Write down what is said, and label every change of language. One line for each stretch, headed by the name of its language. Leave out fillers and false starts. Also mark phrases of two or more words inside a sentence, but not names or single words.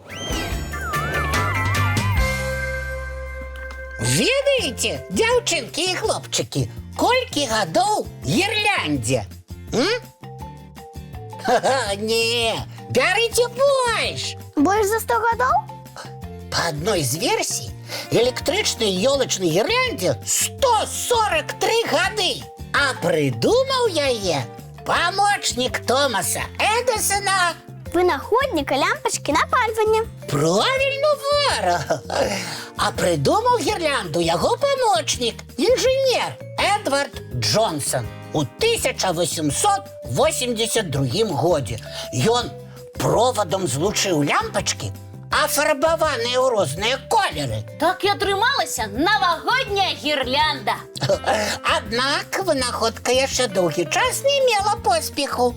Belarusian: Ведаеце, дзяўчынкі і хлопчыкі, колькі гадоў гірляндзе? Ха-ха, не, бярыце больш! Больш за 100 гадоў?
Russian: По одной из версий, электричной елочной гирлянде 143 годы. А придумал яе помощник Томаса Эдисона.
Belarusian: Вынаходніка лямпачкі напальвання.
Russian: Правильно, Вара. А придумал гирлянду яго помощник, инженер Эдвард Джонсон
Belarusian: у 1882 годзе. Ён проводом злучыў лямпачкі, афарбаваныя ў розныя колеры. Так і атрымалася навагодняя гірлянда. Аднак вынаходка яшчэ доўгі час не мела поспеху.